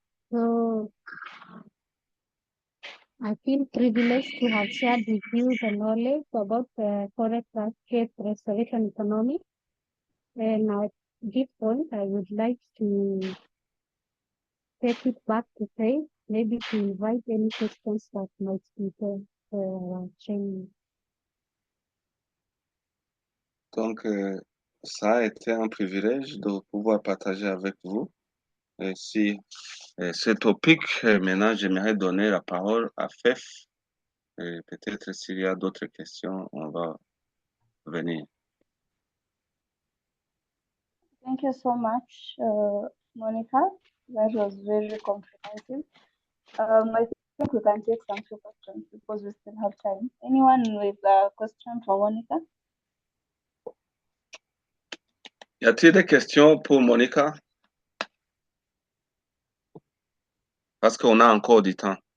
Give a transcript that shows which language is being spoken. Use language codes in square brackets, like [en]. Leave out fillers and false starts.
[en] So I feel privileged to have shared with you the knowledge about the forest landscape restoration economy. And at this point, I would like to take it back to Faith, maybe to invite any questions that might be there for our training. [fr] Donc, ça a été un privilège de pouvoir partager avec vous. Et si ce topic, maintenant, j'aimerais donner la parole à Fef. Et peut-être s'il y a d'autres questions, on va venir. [en] Thank you so much, Monica. That was very comprehensive. I think we can take some few questions because we still have time. Anyone with a question for Monica? [fr] Y a-t-il des questions pour Monica? Parce qu'on a encore du temps.